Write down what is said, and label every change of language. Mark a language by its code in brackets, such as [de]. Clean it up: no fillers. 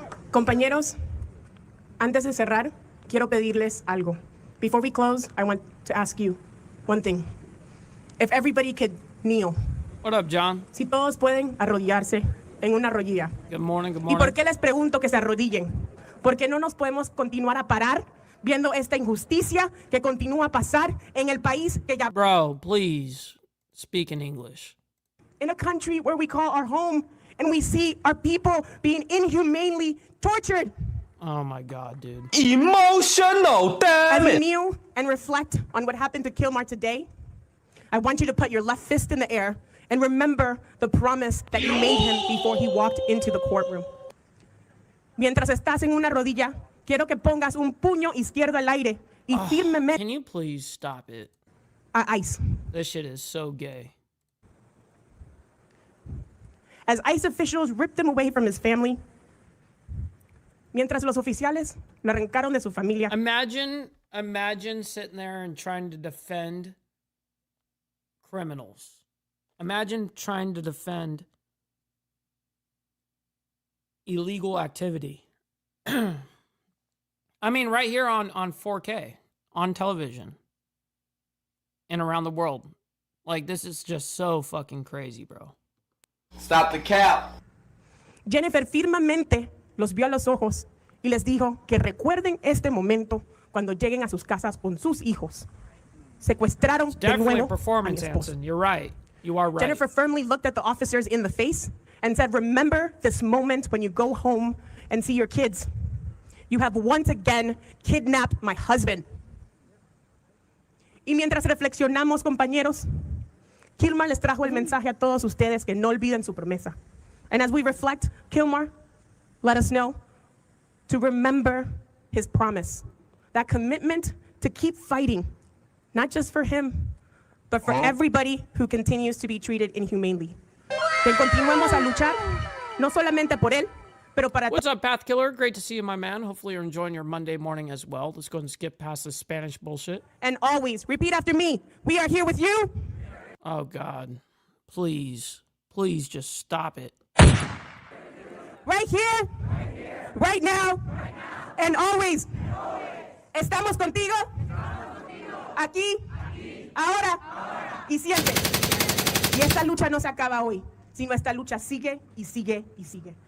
[es] Compañeros, antes de cerrar, quiero pedirles algo. [en] Before we close, I want to ask you one thing. If everybody could kneel. What up, John? [es] Si todos pueden arrodillarse en una rodilla. [en] Good morning, good [es] ¿Y [en] morning. [es] por qué les pregunto que se arrodillen? Porque no nos podemos continuar a parar viendo esta injusticia que continúa a pasar en el país que ya... [en] Bro, please speak in English. In a country where we call our home and we see our people being inhumanely tortured. Oh my God, dude. Emotional, damn it! As we kneel and reflect on what happened to Kilmar today, I want you to put your left fist in the air and remember the promise that you made him before he walked into the courtroom. [es] Mientras estás en una rodilla, quiero que pongas un puño izquierdo al aire y firmemente... [en] Can you please stop it? ICE. This shit is so gay. As ICE officials ripped him away from his family, [es] mientras los oficiales lo arrancaron de su familia. [en] Imagine sitting there and trying to defend criminals. Imagine trying to defend illegal activity. I mean, right here on 4K, on television, and around the world. Like, this is just so fucking crazy, bro. Stop the cap. [es] Jennifer firmemente los vio a los ojos y les dijo que recuerden este momento cuando lleguen a sus casas con sus hijos. Secuestraron de nuevo a mi esposo. [en] You're right. You are right. Jennifer firmly looked at the officers in the face and said, remember this moment when you go home and see your kids. You have once again kidnapped my husband. [es] Y mientras reflexionamos, compañeros, Kilmar les trajo el mensaje a todos ustedes que no olviden su promesa. [en] And as we reflect, Kilmar, let us know to remember his promise. That commitment to keep fighting, not just for him, but for everybody who continues to be treated inhumanely. [es] Que continuemos a luchar, no solamente por él, pero para... [en] What's up, Path Killer? Great to see you, my man. Hopefully you're enjoying your Monday morning as well. Let's go and skip past the Spanish bullshit. And always, repeat after me, we are here with you. Oh, God. Please. Please just stop it. right here, right now, and always. [es] Estamos contigo, aquí, ahora y siempre. Y esta lucha no se acaba hoy, sino esta lucha sigue y sigue y sigue.